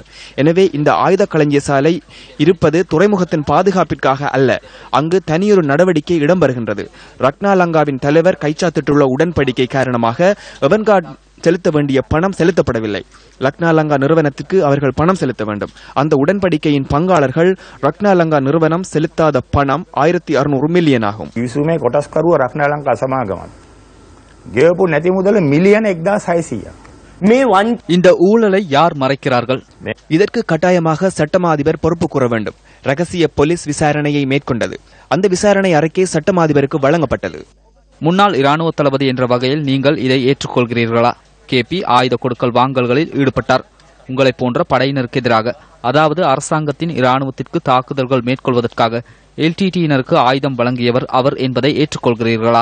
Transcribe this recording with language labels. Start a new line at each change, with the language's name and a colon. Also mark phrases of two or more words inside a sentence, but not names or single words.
Tamil: எனவே இந்த ஆயுத களஞ்சிய சாலை இருப்பது துறைமுகத்தின் பாதுகாப்பிற்காக அல்ல, அங்கு தனியொரு நடவடிக்கை இடம்பெறுகின்றது. ரக்னாலங்காவின் தலைவர் கைச்சாத்திட்டுள்ள உடன்படிக்கை காரணமாக எவன்கார்ட் செலுத்த வேண்டிய பணம் செலுத்தப்படவில்லை. ரக்னாலங்கா நிறுவனத்துக்கு அவர்கள் பணம் செலுத்த வேண்டும். அந்த உடன்படிக்கையின் பங்காளர்கள் ரக்னாலங்கா நிறுவனம் செலுத்தாத பணம் 1600 மில்லியன் ஆகும்.
Sinhala: විසුමේ කොටස්කරුව රක්නාලංකා සමාගමක් ගෙවපු නැති මුදල මිලියන 1600ක්.
Tamil: இந்த ஊழலை யார் மறைக்கிறார்கள்? இதற்கு கட்டாயமாக சட்டமா அதிபர் பொறுப்பு கூற வேண்டும். ரகசிய போலீஸ் விசாரணையை மேற்கொண்டது. அந்த விசாரணை அறிக்கை சட்டமா அதிபருக்கு வழங்கப்பட்டது. முன்னாள் இராணுவ தளபதி என்ற வகையில் நீங்கள் இதை ஏற்றுக்கொள்கிறீர்களா? கேபி ஆயுத கொடுக்கல் வாங்கல்களில் ஈடுபட்டார். உங்களை போன்ற படையினருக்கு எதிராக, அதாவது அரசாங்கத்தின் இராணுவத்திற்கு தாக்குதல்கள் மேற்கொள்வதற்காக எல்டிடியினருக்கு ஆயுதம் வழங்கியவர் அவர் என்பதை ஏற்றுக்கொள்கிறீர்களா?